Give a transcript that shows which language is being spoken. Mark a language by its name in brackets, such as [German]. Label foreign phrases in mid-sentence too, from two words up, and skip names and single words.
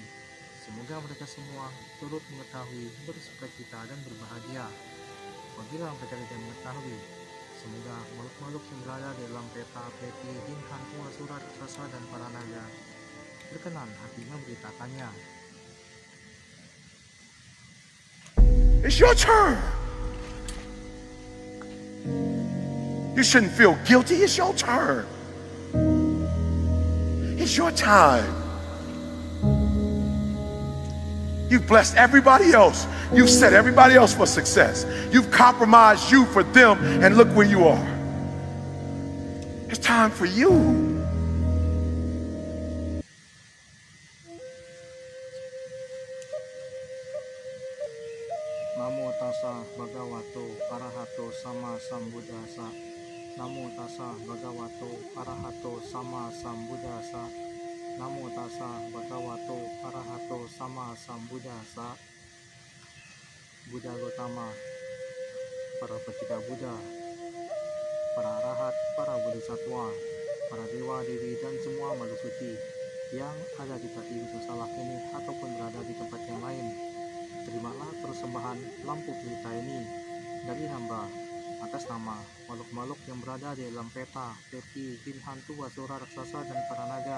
[Indonesian] Semoga mereka semua turut mengetahui, bersukacita dan berbahagia. Apabila mereka tidak mengetahui, semoga makhluk-makhluk yang berada di dalam peta, peti, jin, hantu, asura, raksasa, dan para naga berkenan hati memberitakannya. [English] It's your turn. You shouldn't feel guilty. It's your turn. It's your time. You've blessed everybody else. You've set everybody else for success. You've compromised you for them, and look where you are. It's time for you. [Pali] Namo tassa bhagavato arahato sama sambuddhassa. Namo tassa bhagavato arahato sama sambuddhassa. Namo tassa bhagavato arahato sama sambuddhassa. [Indonesian] Buddha Gautama, para Pacceka Buddha, para arahat, para bodhisattva, para dewa, dewi, dan semua makhluk suci yang ada di kaki gunung Salak ini ataupun berada di tempat yang lain. Terimalah persembahan lampu pelita ini dari hamba atas nama makhluk-makhluk yang berada di dalam peta, peti, jin, hantu, asura, raksasa, dan para naga.